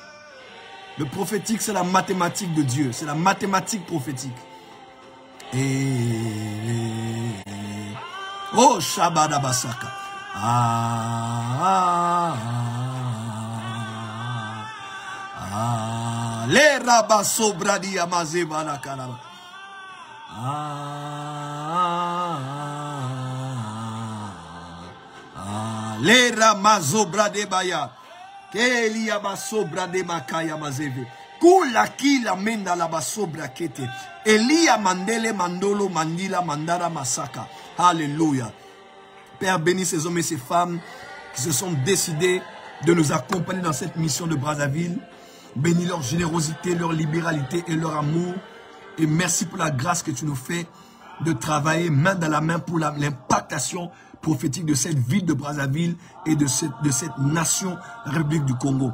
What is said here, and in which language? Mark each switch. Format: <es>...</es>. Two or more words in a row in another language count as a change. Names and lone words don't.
<fr>Le prophétique, c'est la mathématique de Dieu. C'est la mathématique prophétique. Oh, Shabadabasaka. Les rabasso bradi amaze balakalaba. Les ramazo brade baya. Kelia basso brade makaya mazeve. Kula kila menda la basso brakete. Elia mandele mandolo mandila mandara masaka. Alléluia. Père, bénis ces hommes et ces femmes qui se sont décidés de nous accompagner dans cette mission de Brazzaville. Bénis leur générosité, leur libéralité et leur amour. Et merci pour la grâce que tu nous fais de travailler main dans la main pour l'impactation prophétique de cette ville de Brazzaville et de cette nation, la République du Congo.</fr>